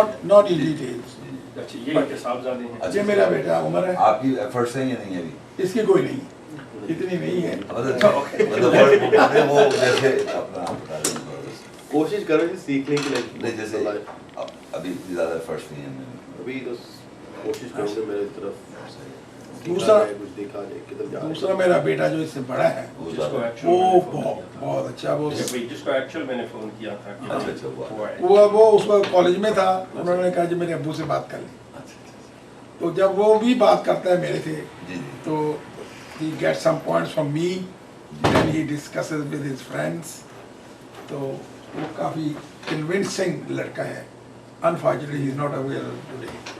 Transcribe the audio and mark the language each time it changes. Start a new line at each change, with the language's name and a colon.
English: Not in details.
Urdu: اچھا, یہ کہ صاحبزادے ہیں. یہ میرا بیٹا عمر ہے. آپ کی ایفرٹس ہیں یا نہیں ابھی؟ اس کی کوئی نہیں, اتنی نہیں ہے. مطلب وہ جیسے اپنا بتا دیں, کوشش کرو جی سیکھنے کے لیے. نہیں جیسے ابھی اتنی زیادہ ایفرٹس نہیں ہیں. ابھی تو کوشش کروں گے میرے طرف. دوسرا کچھ دیکھا جائے کدھر جا دوسرا میرا بیٹا جو اس سے بڑا ہے جس کو وہ
English: actual
Urdu: بہت اچھا. وہ جس کو ایکچوئل میں نے فون کیا تھا کہ اچھا اچھا ہوا. وہ اس وقت کالج میں تھا. انہوں نے کہا جی میرے ابو سے بات کر لیں. تو جب وہ بھی بات کرتا ہے میرے سے جی جی.
English: تو he gets some points from me, then he discusses with his friends.
Urdu: تو وہ کافی convincing لڑکا ہے.
English: Unfortunately he is not available today.